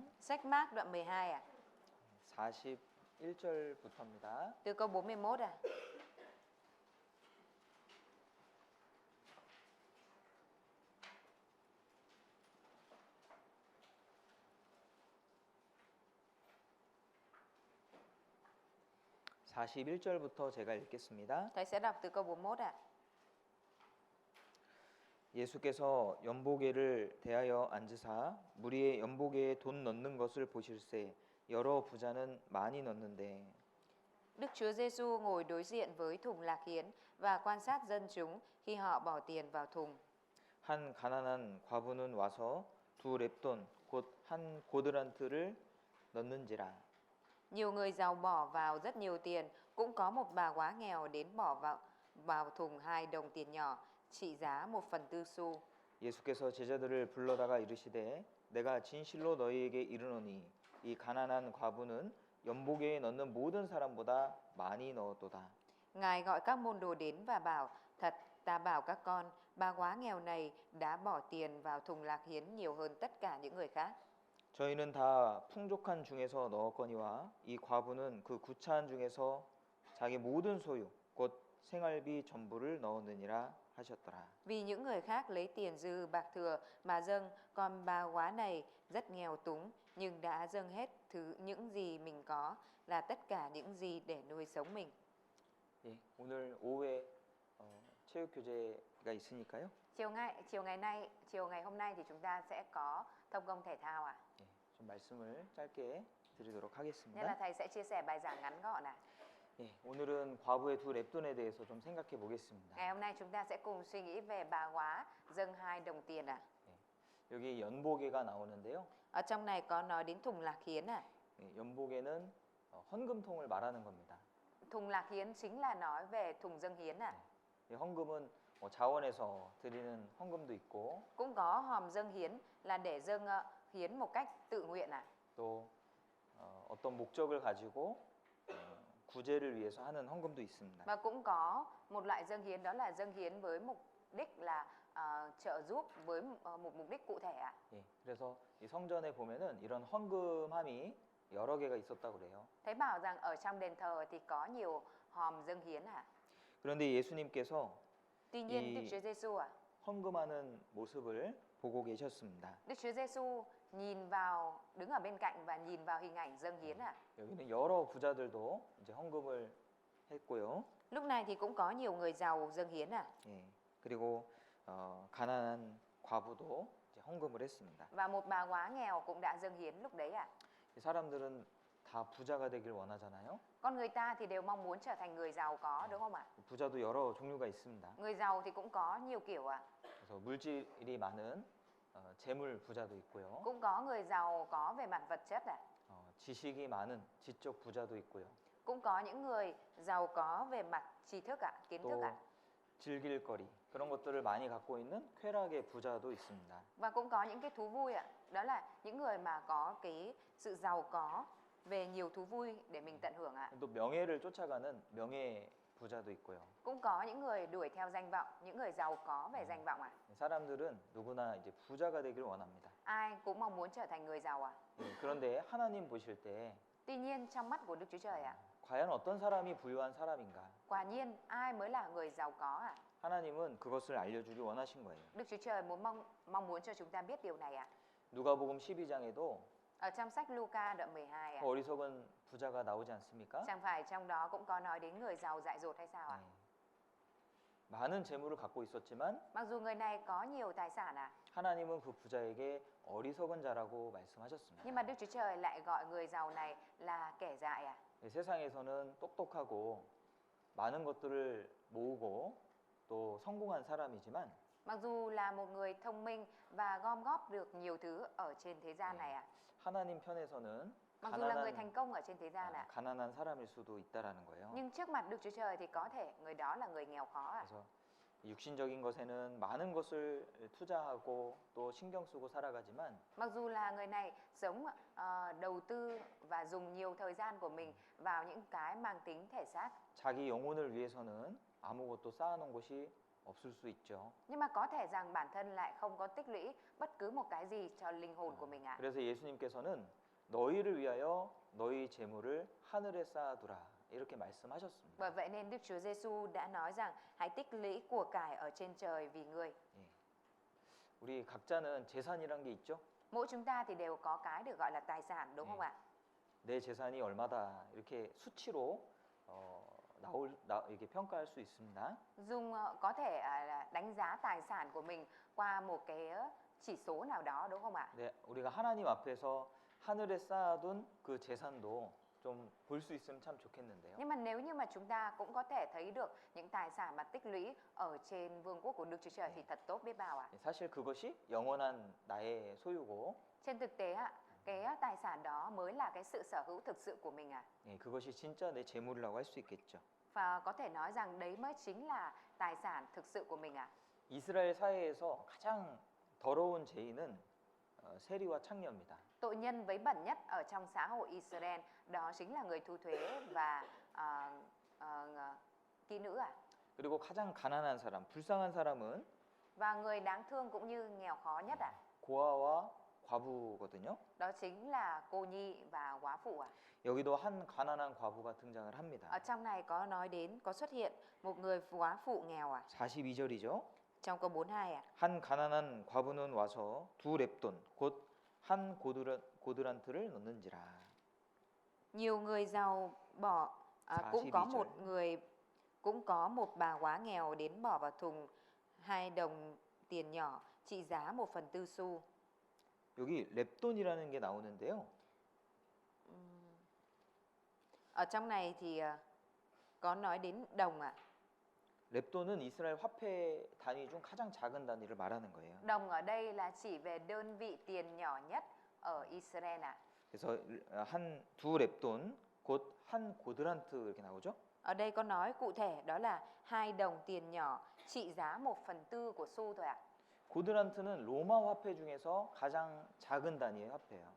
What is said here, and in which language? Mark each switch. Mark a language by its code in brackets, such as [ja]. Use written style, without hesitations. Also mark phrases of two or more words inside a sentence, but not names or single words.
[vi] Sách Mác đoạn 12 ạ. [ko] 41절부터입니다. [vi] Từ câu 41 ạ. [ko] (41절부터) 제가 읽겠습니다. [vi] Thầy sẽ đọc từ câu 41 ạ. [ko] 예수께서 연보계를 대하여 앉으사 무리의 연보계에 돈 넣는 것을 보실세 여러 부자는 많이 넣는데 [vi] Đức Chúa Giêsu ngồi đối diện với thùng lạc hiến và quan sát dân chúng khi họ bỏ tiền vào thùng. [ko] 한 가난한 과부는 와서 두 렙돈 곧 한 고드란트를 넣는지라. [vi] Nhiều người giàu bỏ vào rất nhiều tiền, cũng có một bà quá nghèo đến bỏ vào thùng 2 đồng tiền nhỏ, trị giá 1/4 xu. [ko] 예수께서 제자들을 불러다가 이르시되 내가 진실로 너희에게 이르노니 이 가난한 과부는 연보계에 넣는 모든 사람보다 많이 넣었도다. [vi] Ngài gọi các môn đồ đến và bảo, thật ta bảo các con, bà quá nghèo này đã bỏ tiền vào thùng lạc hiến nhiều hơn tất cả những người khác. [ko] 저희는 다 풍족한 중에서 넣었거니와 이 과부는 그 구차한 중에서 자기 모든 소유 곧 생활비 전부를 넣었느니라 하셨더라. [vi] Vì những người khác lấy tiền dư bạc thừa mà dâng, còn bà quá này rất nghèo túng nhưng đã dâng hết những gì mình có, là tất cả những gì để nuôi sống mình. [ko] 예, 오늘 오후에 체육 교재가 있으니까요. [vi] Chiều ngày hôm nay thì chúng ta sẽ có thông công thể thao ạ. [ko] 예, 좀 말씀을 짧게 드리도록 [vi] Nên là [ko] 하겠습니다. [vi] thầy sẽ chia sẻ bài giảng ngắn gọn ạ. [ko] 예, 오늘은 과부의 두 렙돈에 대해서 좀 생각해 보겠습니다. [vi] Ngày hôm nay chúng ta sẽ cùng suy nghĩ về bà quá dâng 2 đồng tiền ạ. [ko] 예, 여기 연보계가 나오는데요. [vi] Ở trong này có nói đến thùng lạc hiến ạ. [ko] 예, 연보계는 헌금통을 말하는 겁니다. [vi] Thùng lạc hiến chính là nói về thùng dâng hiến ạ. [ko] 이 헌금은 자원에서 드리는 헌금도 있고 [vi] Cũng có hòm dâng hiến là để dâng hiến một cách tự nguyện ạ. [ko] 또 어떤 목적을 가지고 구제를 위해서 하는 헌금도 있습니다. [vi] Và cũng có một loại dâng hiến, đó là dâng hiến với mục đích là trợ giúp với một mục đích cụ thể ạ. [ko] 예, 그래서 이 성전에 보면은 이런 헌금함이 여러 개가 있었다고 그래요. [vi] Thấy bảo rằng ở trong đền thờ thì có nhiều hòm dâng hiến ạ. [ko] 그런데 예수님께서 [vi] Tuy nhiên 이- Đức Chúa Giêsu ạ, [ko] 헌금하는 모습을 보고 계셨습니다. [vi] Đức Chúa Giêsu nhìn vào, đứng ở bên cạnh và nhìn vào hình ảnh dâng hiến ạ. [ko] 여기는 여러 부자들도 이제 헌금을 했고요. [vi] Lúc này thì cũng có nhiều người giàu dâng hiến ạ. [ko] 예, 그리고 가난한 과부도 이제 헌금을 했습니다. [vi] Và một bà góa nghèo cũng đã dâng hiến lúc đấy ạ. [ko] 이 사람들은 다 부자가 되길 원하잖아요. [vi] Con người ta thì đều mong muốn trở thành người giàu có, đúng không ạ? [ko] 부자도 여러 종류가 있습니다. [vi] Người giàu thì cũng có nhiều kiểu ạ. [ko] 그래서 물질이 많은 재물 부자도 있고요. [vi] Cũng có người giàu có về mặt vật chất ạ. [ko] 지식이 많은 지적 부자도 있고요. [vi] Cũng có những người giàu có về mặt tri thức ạ, kiến thức [ko] 또 [vi] ạ. [ko] 즐길 거리 그런 것들을 많이 갖고 있는 쾌락의 부자도 있습니다. [vi] Và cũng có những cái thú vui ạ. Đó là những người mà có cái sự giàu có về nhiều thú vui để mình tận hưởng ạ. [ko] 또 명예를 쫓아가는 명예 부자도 있고요. [vi] Cũng có những người đuổi theo danh vọng, những người giàu có về danh vọng ạ. [ko] 사람들은 누구나 이제 부자가 되길 원합니다. [vi] Ai cũng mong muốn trở thành người giàu ạ. [ko] 그런데 하나님 보실 때 [vi] Tuy nhiên trong mắt của Đức Chúa Trời ạ, [ko] 과연 어떤 사람이 부유한 사람인가? [vi] quả nhiên ai mới là người giàu có ạ? [ko] 하나님은 그것을 알려주길 원하신 거예요. [vi] Đức Chúa Trời mong muốn cho chúng ta biết điều này ạ. [ko] 누가복음 12장에도 [vi] Ở trong sách Luca đoạn 12 ạ, [ko] 어리석은 부자가 나오지 않습니까? [vi] chẳng phải trong đó cũng có nói đến người giàu dại dột hay sao ạ? [ko] 많은 재물을 갖고 있었지만 [vi] Mặc dù người này có nhiều tài sản ạ, [ko] 하나님은 그 부자에게 어리석은 자라고 말씀하셨습니다. [vi] nhưng mà Đức Chúa Trời lại gọi người giàu này là kẻ dại ạ. [ko] 세상에서는 똑똑하고 많은 것들을 모으고 또 성공한 사람이지만 [vi] Mặc dù là một người thông minh và gom góp được nhiều thứ ở trên thế gian này ạ, [ko] 하나님 편에서는 [vi] mặc dù là người thành công ở trên thế gian ạ, [ko] 가난한 사람일 수도 있다라는 거예요. [vi] nhưng trước mặt Đức Chúa Trời thì có thể người đó là người nghèo khó ạ. [ko] 그래서 육신적인 것에는 많은 것을 투자하고 또 신경 쓰고 살아가지만 [vi] Mặc dù là người này sống đầu tư và dùng nhiều thời gian của mình vào những cái mang tính thể xác, [ko] 자기 영혼을 위해서는 아무것도 쌓아놓은 것이 없을 수 있죠. [vi] nhưng mà có thể rằng bản thân lại không có tích lũy bất cứ một cái gì cho linh hồn của mình ạ. [ko] 그래서 예수님께서는 너희를 위하여 너희 재물을 하늘에 쌓아두라 이렇게 말씀하셨습니다. [vi] Bởi vậy nên Đức Chúa Giêsu đã nói rằng hãy tích lũy của cải ở trên trời vì người. [ko] 우리 각자는 재산이란 게 있죠. [vi] Mỗi chúng ta thì đều có cái được gọi là tài sản, đúng không ạ? [ko] 내 재산이 얼마다 이렇게 수치로 이렇게 평가할 수 있습니다. [vi] Dùng có thể là đánh giá tài sản của mình qua một cái chỉ số nào đó, đúng không ạ? [ko] 네, 우리가 하나님 앞에서 하늘에 쌓아둔 그 재산도 좀 볼 수 있으면 참 좋겠는데요. [vi] Nhưng mà nếu như mà chúng ta cũng có thể thấy được những tài sản mà tích lũy ở trên vương quốc của Đức Chúa Trời thì thật tốt biết bao ạ. [ko] 사실 그것이 영원한 나의 소유고 [vi] Trên thực tế ạ, cái tài sản đó mới là cái sự sở hữu thực sự của mình ạ. [ko] 그것이 진짜 내 재물이라고 할 수 있겠죠. [vi] Và có thể nói rằng đấy mới chính là tài sản thực sự của mình ạ. [ko] 이스라엘 사회에서 가장 더러운 죄인은 세리와 창녀입니다. [vi] Tội nhân với bẩn nhất ở trong xã hội Israel đó chính là người thu thuế và kỹ nữ ạ. [ko] 그리고 가장 가난한 사람, 불쌍한 사람은 [vi] Và người đáng thương cũng như nghèo khó nhất ạ. [ko] 고아와 과부거든요. [vi] Đó chính là cô nhi và góa phụ ạ. [ko] 여기도 한 가난한 과부가 등장을 합니다. [vi] Ở trong này có nói đến, có xuất hiện một người góa phụ nghèo ạ. [ko] 42절이죠. [vi] Trong câu 42 ạ. [ko] 한 가난한 과부는 와서 두 렙돈 곧 한 고드란트를 넣는지라. [vi] Nhiều người giàu bỏ cũng có một bà góa nghèo đến bỏ vào thùng 2 đồng tiền nhỏ trị giá 1/4 xu. [ko] 여기 렙돈이라는 게 나오는데요. [vi] Ở trong này thì có nói đến đồng ạ. [ko] 렙돈은 이스라엘 화폐 단위 중 가장 작은 단위를 말하는 거예요. [vi] Đồng ở đây là chỉ về đơn vị tiền nhỏ nhất ở Israel ạ. [ko] 그래서 한 두 렙돈 곧 한 고드란트 이렇게 나오죠. [vi] Ở đây có nói cụ thể đó là 2 đồng tiền nhỏ trị giá 1/4 của xu thôi ạ. [ko] 고드란트는 로마 화폐 중에서 가장 작은 단위의 화폐예요.